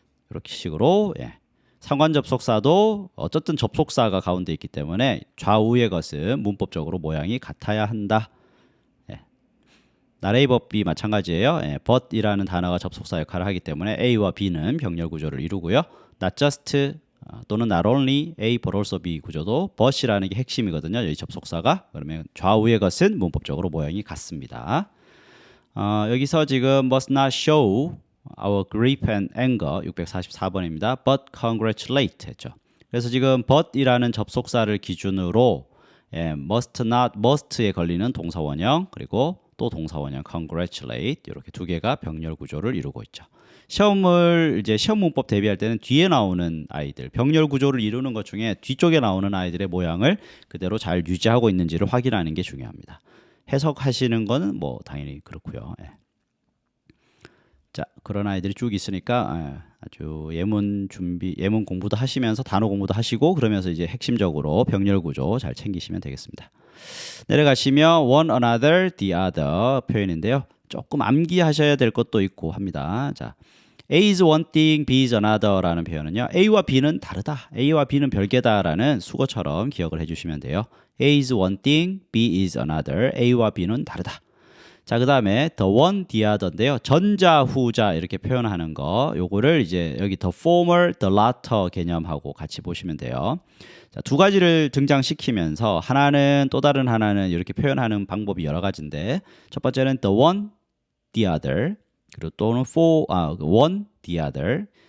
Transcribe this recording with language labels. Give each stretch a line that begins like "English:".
Korean: 이렇게 식으로 상관 접속사도 어쨌든 접속사가 가운데 있기 때문에 좌우의 것은 문법적으로 모양이 같아야 한다. 나레이 법비 마찬가지예요. but이라는 단어가 접속사 역할을 하기 때문에 A와 B는 병렬 구조를 이루고요. not just 또는
English: not only A but also B
Korean: 구조도 but이라는 게 핵심이거든요. 여기 접속사가. 그러면 좌우의 것은 문법적으로 모양이 같습니다. 여기서 지금
English: must not show our grief and anger
Korean: 644번입니다.
English: but congratulate
Korean: 했죠. 그래서 지금 but이라는 접속사를 기준으로 must not, must에 걸리는 동사원형 그리고 또 동사원형 congratulate 이렇게 두 개가 병렬 구조를 이루고 있죠. 시험을 이제 시험 문법 대비할 때는 뒤에 나오는 아이들, 병렬 구조를 이루는 것 중에 뒤쪽에 나오는 아이들의 모양을 그대로 잘 유지하고 있는지를 확인하는 게 중요합니다. 해석하시는 거는 뭐 당연히 그렇고요. 자, 그런 아이들이 쭉 있으니까 아주 예문 준비, 예문 공부도 하시면서 단어 공부도 하시고 그러면서 이제 핵심적으로 병렬 구조 잘 챙기시면 되겠습니다. 내려가시면 one another, the other 표현인데요. 조금 암기하셔야 될 것도 있고 합니다. 자,
English: A is one thing, B is another
Korean: 라는 표현은요. A와 B는 다르다. A와 B는 별개다라는 수거처럼 기억을 해주시면 돼요.
English: A is one thing, B is another.
Korean: A와 B는 다르다. 자, 그 다음에 the one, the other인데요. 전자, 후자 이렇게 표현하는 거 요거를 이제 여기 the former, the latter 개념하고 같이 보시면 돼요. 자, 두 가지를 등장시키면서 하나는 또 다른 하나는 이렇게 표현하는 방법이 여러 가지인데 첫 번째는 the one, the other 그리고 또는 one, the other.